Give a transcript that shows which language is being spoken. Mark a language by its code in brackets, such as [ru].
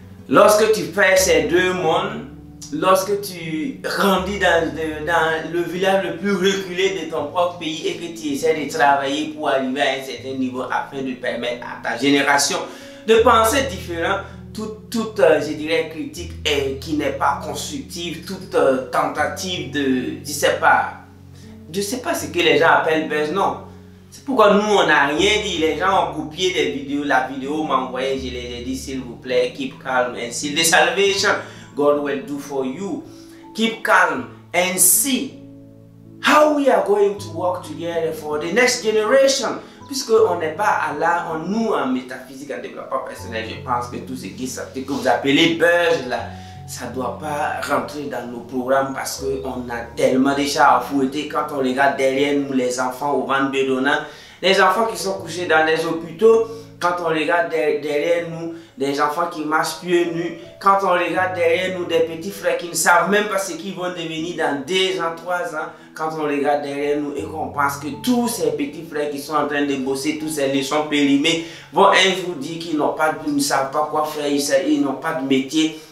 [fr] Lorsque tu fais ces deux mondes, lorsque tu grandis dans le village le plus reculé de ton propre pays et que tu essaies de travailler pour arriver à un certain niveau afin de permettre à ta génération de penser différent, toute je dirais, critique qui n'est pas constructive, toute tentative de, je sais pas ce que les gens appellent buzz, non. C'est pourquoi nous, on n'a rien dit. Les gens ont copié des vidéos. La vidéo m'a envoyé, je les ai dit, s'il vous plaît, [en] keep calm and see the salvation God will do for you. Keep calm and see how we are going to work together for the next generation. [fr] Puisqu'on n'est pas à là, nous, en métaphysique, en développement personnel, je pense que tout ce que vous appelez buzz, là, ça ne doit pas rentrer dans nos programmes parce qu'on a tellement de chats à fouetter. Quand on regarde derrière nous les enfants au ventre bedonnant, les enfants qui sont couchés dans les hôpitaux, quand on regarde derrière nous des enfants qui marchent pieds nus, quand on regarde derrière nous des petits frères qui ne savent même pas ce qu'ils vont devenir dans 2 ans, 3 ans, quand on regarde derrière nous et qu'on pense que tous ces petits frères qui sont en train de bosser, tous ces leçons périmées, vont un jour dire qu'ils ne savent pas quoi faire, ils n'ont pas de métier.